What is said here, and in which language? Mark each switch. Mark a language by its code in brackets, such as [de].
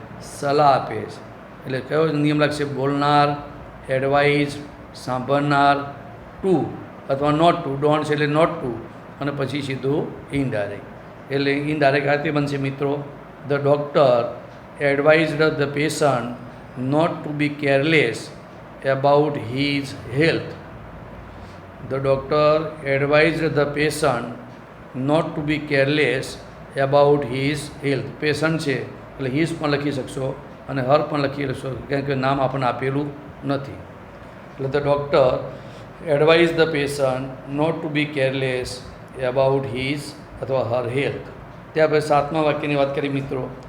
[gu] સલાહ આપે છે. એટલે કયો નિયમ લાગશે? બોલનાર એડવાઇઝ, સાંભળનાર ટુ અથવા નોટ ટુ. ડોન્ટ છે એટલે નોટ ટુ અને પછી સીધું ઇનડાયરેક્ટ. એટલે ઇનડાયરેક્ટ આ રીતે બનશે મિત્રો. [en] The doctor advised the patient not to be careless about his health. The doctor advised the patient not to be careless about his health. [gu] Patient છે એટલે હિઝ પણ લખી શકશો અને હર પણ લખી શકશો, કારણ કે નામ આપણને આપેલું નથી. [en] એટલે the doctor advise the patient not to be careless about his અથવા her health. [gu] ત્યાં પછી સાતમા વાક્યની વાત કરી મિત્રો.